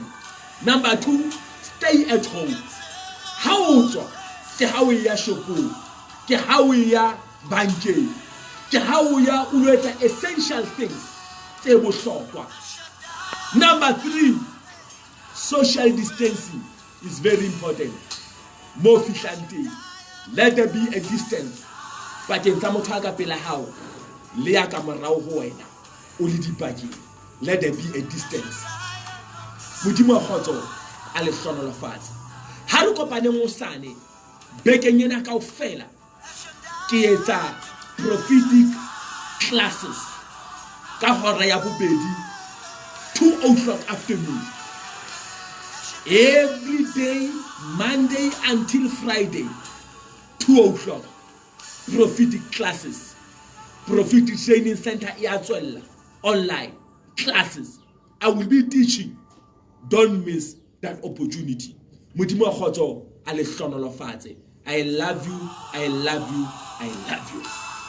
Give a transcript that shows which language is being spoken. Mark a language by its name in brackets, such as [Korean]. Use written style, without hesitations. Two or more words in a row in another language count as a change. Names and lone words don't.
[English] Number 2, stay at home. [Southern Sotho] How tswa ke ha o ya shopong, ke ha o ya bankeng, ke ha o ya o etsa [English] essential things [Southern Sotho] tse bohlokwa. [English] Number 3, social distancing is very important. [Southern Sotho] Mo fihlang, [English] let there be a distance. [Southern Sotho] Bakeng tsa motho a ka pela hao le ya ka morao ho wena o le dipakeng. [English] Let there be a distance. [Southern Sotho] Modimo a khotso a le hlonolofatse. Ha re kopane ngosane bekeng ena kaofela ke etsa prophetic classes ka hora ya bobedi 2:00 afternoon. [English] Every day, Monday until Friday, 2:00. Prophetic classes, prophetic training center Iatswella, online classes. I will be teaching. Don't miss that opportunity. [Southern Sotho] Modimo a khotso a le hlonolofatse. [English] I love you, I love you, I love you.